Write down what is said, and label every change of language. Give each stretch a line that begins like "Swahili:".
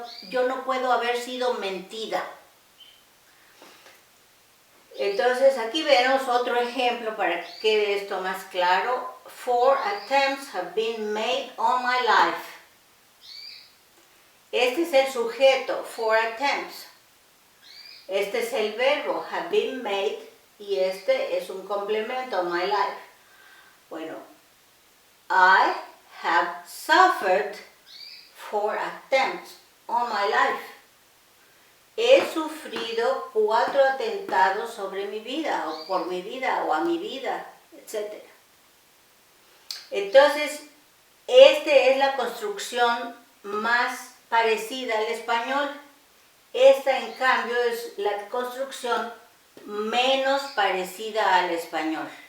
Spanish: Yo no puedo haber sido mentida. Entonces aquí vemos otro ejemplo para que quede esto más claro.
English: 4 attempts have been made on my life.
Spanish: Este es el sujeto,
English: 4 attempts.
Spanish: Este es el verbo,
English: have been made,
Spanish: y este es un complemento,
English: my life.
Spanish: Bueno,
English: I have suffered 4 attempts on my life.
Spanish: He sufrido 4 atentados sobre mi vida, o por mi vida, o a mi vida, etc. Entonces, esta es la construcción más parecida al español. Esta, en cambio, es la construcción menos parecida al español.